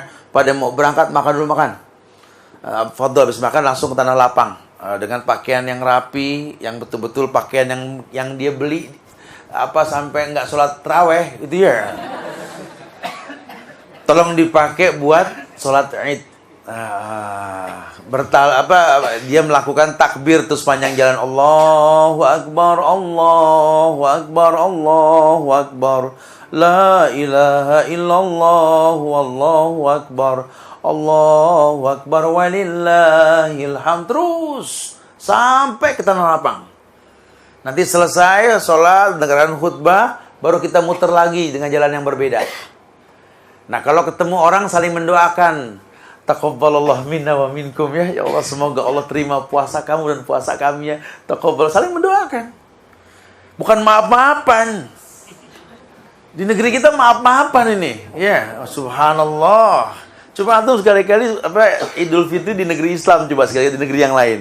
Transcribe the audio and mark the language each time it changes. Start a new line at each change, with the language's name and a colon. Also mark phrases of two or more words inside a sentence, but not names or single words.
Indonesian: Pada mau berangkat makan dulu makan. Fadol habis makan langsung ke tanah lapang dengan pakaian yang rapi, yang betul-betul pakaian yang dia beli apa sampai nggak sholat taraweh itu ya. Tolong dipakai buat sholat Id. Dia melakukan takbir terus panjang jalan,
Arabic: الله أكبر، الله أكبر، الله أكبر، لا إله إلا الله، الله أكبر، الله أكبر، ولله الحمد,
Indonesian: terus sampai ke tanah lapang. Nanti selesai sholat, dengarkan khutbah, baru kita muter lagi dengan jalan yang berbeda. Nah, kalau ketemu orang saling mendoakan,
Arabic: تقبل الله منا ومنكم ya. يا الله,
Indonesian: semoga Allah terima puasa kamu dan puasa kami ya. Taqabbal, saling mendoakan. Bukan maaf-maafan. Di negeri kita maaf-maafan ini. Ya, subhanallah. Coba antum sekali-kali Idul Fitri di negeri Islam, coba sekali di negeri yang lain.